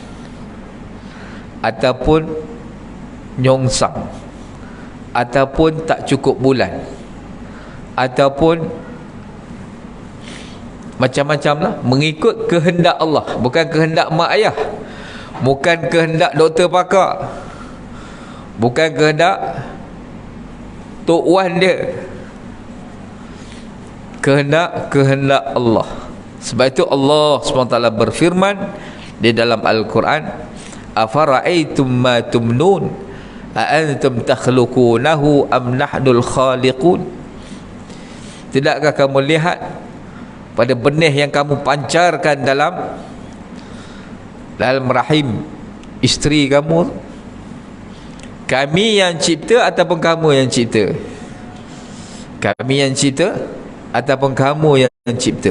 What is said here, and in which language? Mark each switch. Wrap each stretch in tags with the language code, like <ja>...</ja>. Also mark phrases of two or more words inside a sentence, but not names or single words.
<ms>ataupun nyongsang ataupun tak cukup bulan ataupun macam-macam lah, mengikut kehendak Allah, bukan kehendak mak ayah, bukan kehendak doktor pakar, bukan kehendak tok wan dia, kehendak Allah. Sebab itu Allah SWT berfirman di dalam Al-Quran,</ms> <ar>أفرأيتم ما تمنون أأنتم تخلقونه أم نحن الخالقون.</ar> <ms>Tidakkah kamu lihat pada benih yang kamu pancarkan dalam rahim isteri kamu, Kami yang cipta ataupun kamu yang cipta? Kami yang cipta ataupun kamu yang cipta?</ms>